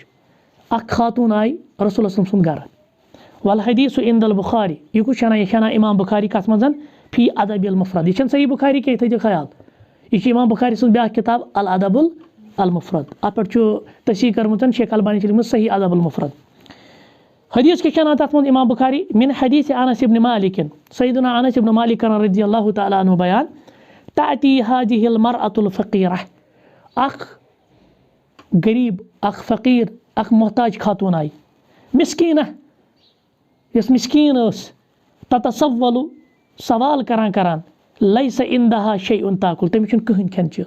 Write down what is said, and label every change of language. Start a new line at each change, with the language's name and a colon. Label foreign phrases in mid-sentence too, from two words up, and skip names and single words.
Kashmiri: اکھ خاتوٗن آیہِ رسول صلی سُنٛد گرٕ
Arabic: والحدیث عند البخاری
Kashmiri: یہِ کُس چھُ انان یہِ چھِ انان امام بخاری کتھ منٛز
Arabic: فی ادب المفرد
Kashmiri: یہِ چھنہٕ صحیح بخاری کینٛہہ تھٲیزیو خیال یہِ چھِ امام بخاری سٕنٛز بیاکھ کِتاب الادب المفرد اتھ پٮ۪ٹھ چھُ تصحیح کٔرمٕژ شیخ البانی چھِ لیٖکھمٕژ صحیح ادب المفرد حدیث کیاہ چھِ انان تتھ منٛز امام بخاری
Arabic: من حدیث انس ابن مالک
Kashmiri: سیدنا انس ابن مالک کران رضی اللہ تعالیٰ عنہ بیان
Arabic: تأتی هذه المرأة الفقیرہ
Kashmiri: اکھ غریٖب اکھ فقیٖر اکھ محتاج خاتوٗن آیہِ مسکیٖنہ یۄس مسکیٖن ٲس تتصولُ سوال کران
Arabic: لیسا عندہا شیء تاکُل
Kashmiri: تٔمِس چھُنہٕ کٕہٕنۍ کھٮ۪ن چیٖز